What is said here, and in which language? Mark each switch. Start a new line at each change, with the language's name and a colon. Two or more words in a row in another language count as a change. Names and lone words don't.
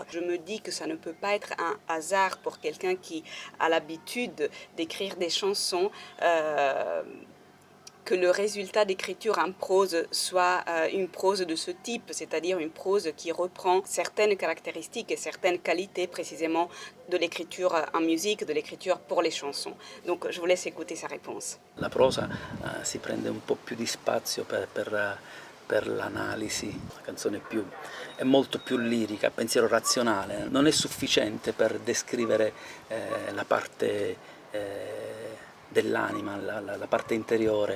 French: Je me dis que ça ne peut pas être un hasard pour quelqu'un qui a l'habitude d'écrire des chansons, que le résultat d'écriture en prose soit une prose de ce type, c'est-à-dire une prose qui reprend certaines caractéristiques et certaines qualités précisément de l'écriture en musique, de l'écriture pour les chansons. Donc je vous laisse écouter sa réponse.
Italian: La prosa si prende un po' più di spazio per l'analisi, la canzone è molto più lirica, pensiero razionale, non è sufficiente per descrivere la parte dell'anima, la parte interiore.